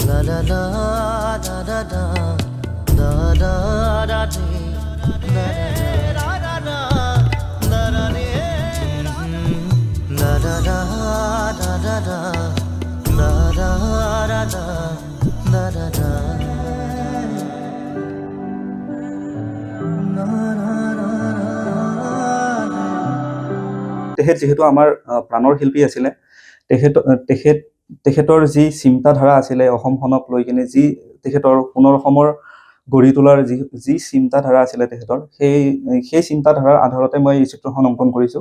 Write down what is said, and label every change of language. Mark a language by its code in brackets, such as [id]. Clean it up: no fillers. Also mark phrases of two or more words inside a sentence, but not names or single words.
[as] da da da da da da da da dee, da da da da da dee, da da da da da da da da da da da da. তেখেত যিহেতু আমাৰ প্ৰাণৰ শিল্পী আছিলে, তেখেতৰ যি চিন্তাধাৰা আছিলে অসমখনক লৈ কিনে, যি তেখেতৰ পুনৰ অসমৰ গঢ়ি তোলাৰ যি চিন্তাধাৰা আছিলে তেখেতৰ, সেই চিন্তাধাৰাৰ আধাৰতে মই এই চিত্ৰখন অংকন কৰিছোঁ।